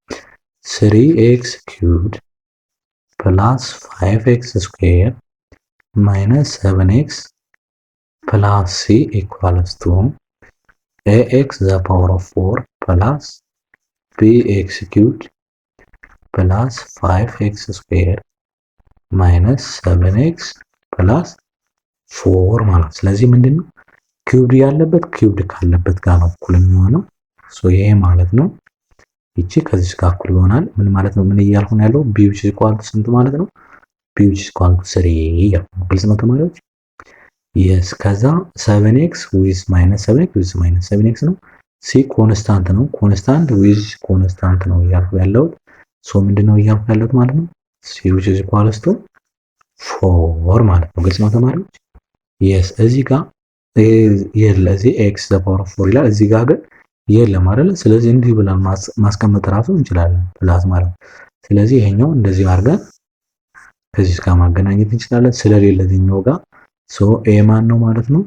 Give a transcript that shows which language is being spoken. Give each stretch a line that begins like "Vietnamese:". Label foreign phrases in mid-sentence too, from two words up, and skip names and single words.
English: 3x squared plus 5x square minus 7x plus c equals to ax the power of 4 plus bx squared plus 5x square minus 7x plus
Amharic: 4 ማለት። ስለዚህ ምንድነው ኪዩብድ ያለበት ኪዩብድ ካለበት ጋር ነው እኩል የሚሆነው። ይሄ ማለት ነው ይቺ ከዚህ ጋር እኩል ይሆናል። ምን ማለት ነው? ምን እያልኩ ነው ያለው?
English: b which is equal to
Amharic: ስንት ማለት ነው?
English: b which is equal to 3
Amharic: ያው ግልጽ ነው ተማሪዎች? yes ከዛ
English: 7x with minus 7x with minus 7x
Amharic: ነው። c ኮንስታንት ነው።
English: constant with constant
Amharic: ነው እያልኩ ያለው። ምንድነው እያልኩ ያለሁት ማለት ነው?
English: c which is equal to 4
Amharic: ማለት ነው። ግልጽ ነው ተማሪዎች? yes እዚህ ጋር የለዚህ
English: x the power of 4
Amharic: ይላል። እዚህ ጋር ግን የለም አይደል? ስለዚህ እንዲህ ብለን ማስቀመጥ ራሱ እንችላለን ፕላስ ማለት ነው። ስለዚህ ይሄኛው እንደዚህ አድርገን ከዚህ ጋር ማገናኘት እንችላለን። ስለሌለ እዚህኛው ጋር ኤ ማን ነው ማለት ነው?